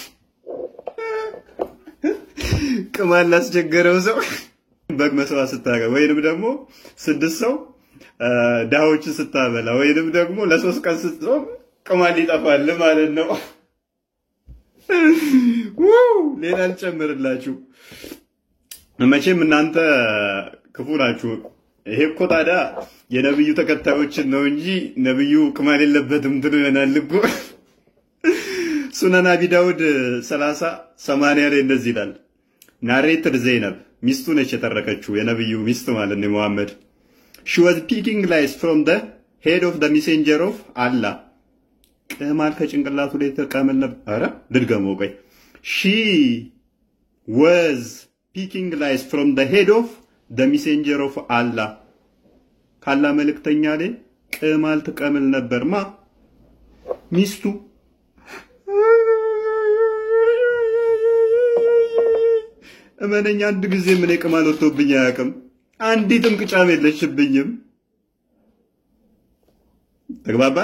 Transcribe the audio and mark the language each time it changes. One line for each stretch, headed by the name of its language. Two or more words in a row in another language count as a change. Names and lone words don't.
Amharic: ቅማል ላስቸገረው ሰው በግ መስዋዕት ስታቀርብ ወይንም ደግሞ 6 ሰው ዳዎችን ስታበላ ወይንም ደግሞ ለ3 ቀን ስትጾም ቅማል ይጠፋል ማለት ነው። ሌላ ልጨምርላችሁ። መቼም እናንተ ክፉ ናችሁ። ይሄ እኮ ታዲያ የነብዩ ተከታዮችን ነው እንጂ ነብዩ ቅማል የለበትም ትሉ ይሆናል እኮ። ሱነን አቢ ዳውድ 30:80 ላይ እንደዚህ ይላል። ናሬትድ ዘይነብ ሚስቱ ነች የተረከችው የነብዩ ሚስት ማለት ነው መሐመድ።
English: she was picking lice from the head of the messenger of Allah
Amharic: ቅማል ከጭንቅላቱ ላይ ተቀመል ነበር። አረ ድርገመው ቆይ
English: she was picking lice from the head of the messenger of Allah
Amharic: ካላ መልእክተኛ ላይ ቅማል ተቀመል ነበር ማ ሚስቱ። እመነኛ አንድ ጊዜ ምን ቅማል ወጥቶብኝ አያውቅም። አንዲትም ቅጫም የለሽብኝም። ተግባባን?